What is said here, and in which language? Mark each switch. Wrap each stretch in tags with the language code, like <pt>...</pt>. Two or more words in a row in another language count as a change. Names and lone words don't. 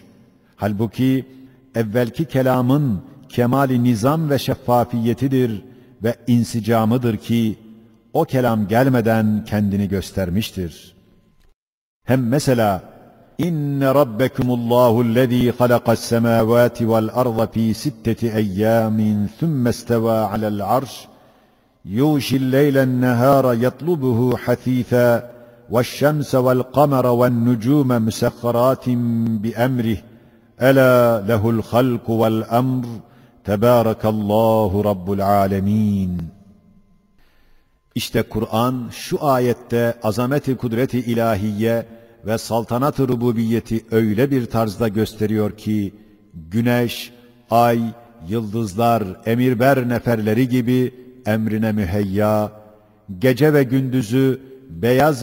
<tr>Halbuki evvelki kelamın kemali nizam ve şeffafiyetidir ve insicamıdır ki o kelam gelmeden kendini göstermiştir. Hem mesela</tr> <ar>إن ربكم الله خلق السماوات والأرض في ستة أيام ثم استوى على العرش يغشي الليل النهار يطلبه حثيثا وَالشَّمْسَ وَالْقَمَرَ وَالنُّجُومَ مُسَخَّرَاتٍ بِأَمْرِهِ أَلَا لَهُ الْخَلْقُ وَالْأَمْرُ تَبَارَكَ اللّٰهُ رَبُّ الْعَالَمِينَ.</ar> <tr>İşte Kur'an şu ayette azamet-i kudret-i ilahiye ve saltanat-ı rububiyeti öyle bir tarzda gösteriyor ki, güneş, ay, yıldızlar, emirber neferleri gibi emrine müheyya, gece ve gündüzü beyaz</tr>